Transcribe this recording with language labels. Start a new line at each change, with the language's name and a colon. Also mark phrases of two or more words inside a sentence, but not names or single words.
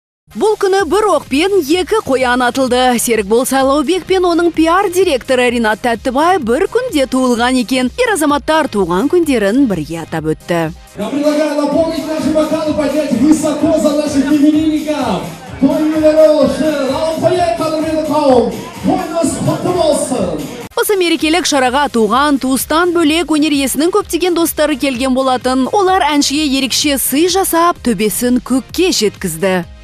Kazakh: Бұл күні бір оқпен екі қоян атылды. Серікбол Сайлаубек пен оның пиар директоры Ринат Тәттібай бір күнде туылған екен. Ер азаматтар туған күндерін бірге атап өтті.
Russian: Я предлагаю наполнить наши бокалы, поднять высоко за наших именинников.
Kazakh: Осы мерекелік шараға туған, туыстан бөлек өнер иесінің көптеген достары келген болатын. Олар әншіге ерекше сый жасап, төбесін көкке жеткізді.